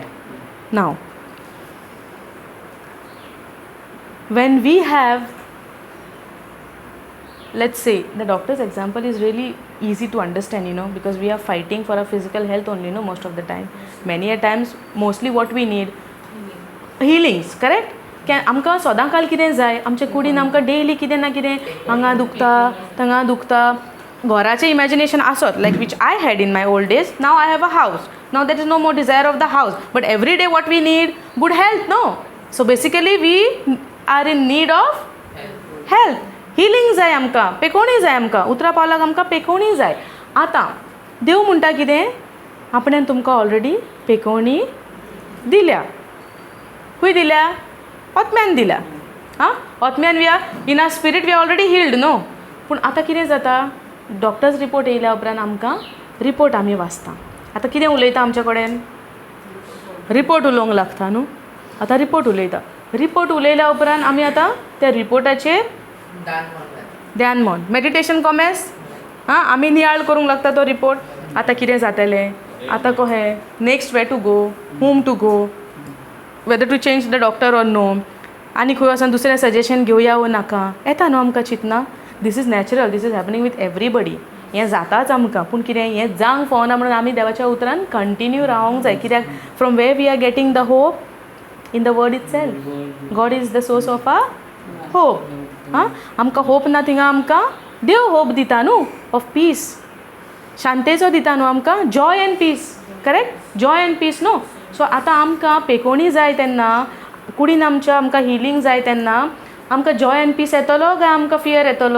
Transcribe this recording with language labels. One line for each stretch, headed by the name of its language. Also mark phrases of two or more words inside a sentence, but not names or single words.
English: Now, when we have, let's say, the doctor's example is really easy to understand, because we are fighting for our physical health only, most of the time. Many a times, mostly what we need, healings, correct?
Konkani: आमकां सदां काल कितें जाय, आमचे कुडीन आमकां डेली कितें ना कितें हांगा दुखता, थंगा दुखता. घराचें इमॅजिनेशन आसत,
English: like which I had in my old days. Now I have a house. Now that is no more desire of the house. But every day what we need? Good health, no? So basically we are in need of health.
Konkani: हिलींग जाय आमकां, पेकोवणी जाय आमकां. उतरा पावलाक आमकां पेकोवणी जाय. आतां देव म्हणटा कितें? आपणें तुमकां ऑलरेडी पेकोवणी दिल्या. खंय दिल्या? ओतम्यान दिल्या.
English: ओतम्यान we are in our spirit we are already healed, no?
Konkani: पूण आतां कितें जाता?
English: doctor's report
Konkani: येयल्या उपरांत आमकां रिपोर्ट आमी वाचता. आतां कितें उलयता आमचे कडेन? रिपोर्ट उलोवंक लागता न्हू. आतां रिपोर्ट उलयता. रिपोर्ट उलयल्या उपरांत आमी आतां त्या रिपोर्टाचेर ध्यान मन, मेडिटेशन कॉमेस, आमी नियाळ करूंक लागता तो रिपोर्ट. आतां कितें जातलें? आतां कहें?
English: Next way to go, whom to go, whether to change the doctor or no,
Konkani: आनी खंय वचून दुसरें सजेशन घेवया वो नाका. येता न्हू आमकां चिंतना.
English: This is natural, this is happening with everybody.
Konkani: हें जाताच आमकां. पूण कितें हें जावंक फावना म्हणून आमी देवाच्या उतरान कंटिन्यू रावंक जाय.
English: कित्याक from where we are getting the hope? In the word itself. God is the source of our hope.
Konkani: आमकां होप ना थिंगा आमकां देव होप दिता न्हू,
English: of peace.
Konkani: शांतेचो दिता न्हू आमकां,
English: joy and peace. Correct? Joy and peace न्हू.
Konkani: सो आतां आमकां पेकोवणी जाय तेन्ना, कुडीन आमच्या आमकां हिलींग जाय तेन्ना आमकां
English: joy and peace
Konkani: येतलो काय आमकां फियर येतलो?